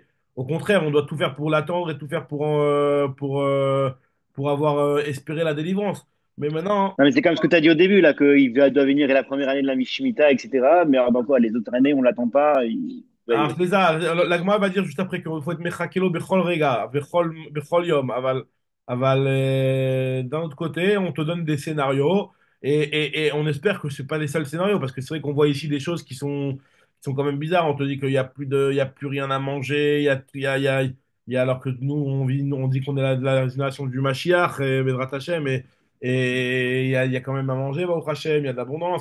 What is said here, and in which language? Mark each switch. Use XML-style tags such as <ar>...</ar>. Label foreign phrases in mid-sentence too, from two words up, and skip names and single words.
<fr>Au contraire, on doit tout faire pour l'attendre et tout faire pour avoir espéré la délivrance. Mais maintenant, Non, mais c'est comme ce que tu as dit au début, là, doit venir la première année de la Shemitah, etc. Mais alors, dans quoi, les autres années, on l'attend pas. alors, c'est ça. L'agma va dire juste après qu'il faut être</fr> <he>מחכה לו בכל רגע, בכל יום.</he> <fr>D'un autre côté, on te donne des scénarios et on espère que c'est pas les seuls scénarios parce que c'est vrai qu'on voit ici des choses qui sont quand même bizarres. On te dit qu'il y a il y a plus rien à manger, alors que nous, on dit qu'on est la génération du Mashiach, et</fr> <he>בעזרת השם,</he> <fr>et il y a quand même à manger,</fr> <he>ברוך השם,</he> <fr>il y a de l'abondance.</fr>